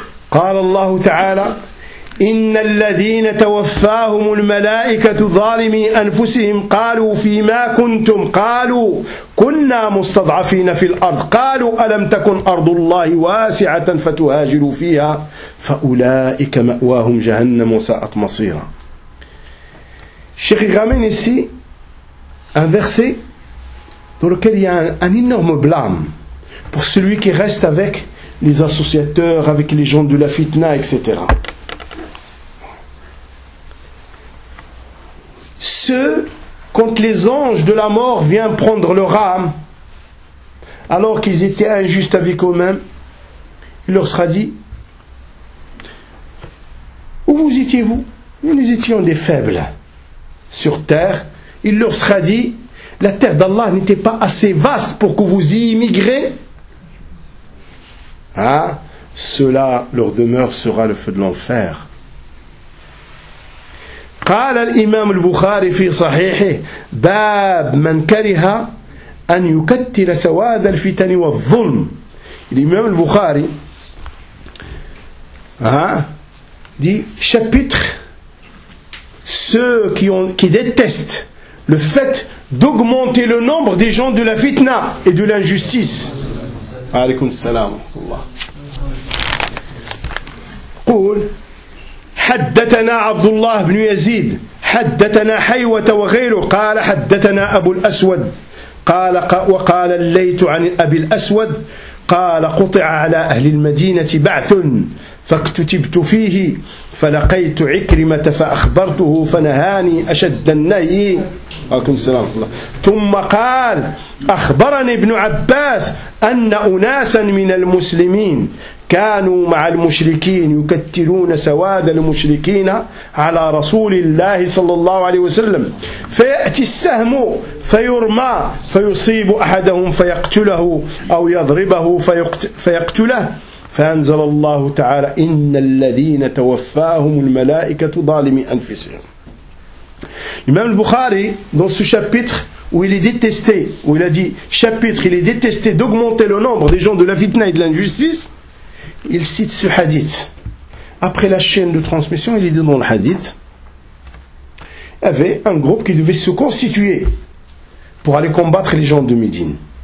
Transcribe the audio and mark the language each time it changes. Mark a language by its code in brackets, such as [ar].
[ar] قال الله تعالى إن الذين توفاهم الملائكة ظالمي أنفسهم قالوا فيما كنتم قالوا كنا مستضعفين في الأرض قالوا ألم تكن أرض الله واسعة فتهاجروا فيها فأولئك مأواهم جهنم وساءت مصيرا. [fr] الشيخ غامين ici un verset dans lequel il y a un énorme blâme pour celui qui reste avec les associateurs, avec les gens de la fitna, etc. Ceux, quand les anges de la mort viennent prendre leur âme, alors qu'ils étaient injustes avec eux-mêmes, il leur sera dit, où vous étiez-vous? Nous étions des faibles sur terre. Il leur sera dit, la terre d'Allah n'était pas assez vaste pour que vous y immigrez. Hein? Cela leur demeure sera le feu de l'enfer. [ar] قال الإمام البخاري في صحيحه باب من كره أن يكتل سواد الفتن والظلم. [fr] الإمام البخاري dit chapitre ceux qui détestent le fait d'augmenter le nombre des gens de la fitna et de l'injustice. [ar] عليكم السلام. قول حدثنا عبد الله بن يزيد حدثنا حيوة وغيره قال حدثنا أبو الأسود قال وقال الليت عن أبي الأسود قال قطع على أهل المدينة بعث فاكتتبت فيه فلقيت عكرمة فأخبرته فنهاني أشد النهي. عليكم السلام ورحمة الله. ثم قال أخبرني ابن عباس أن أناسا من المسلمين كانوا مع المشركين يكتلون سواد المشركين على رسول الله صلى الله عليه وسلم فيأتي السهم فيرمى فيصيب أحدهم فيقتله أو يضربه فيقتله فأنزل الله تعالى إن الذين توفاهم الملائكة ظالمي أنفسهم. [fr] الإمام البخاري dans ce chapitre où il est détesté, où il a dit chapitre, il est détesté d'augmenter le nombre des gens de la fitna et de l'injustice. Il cite ce hadith. Après la chaîne de transmission, il est dit dans le hadith, il y avait un groupe qui devait se constituer pour aller combattre les gens de Médine.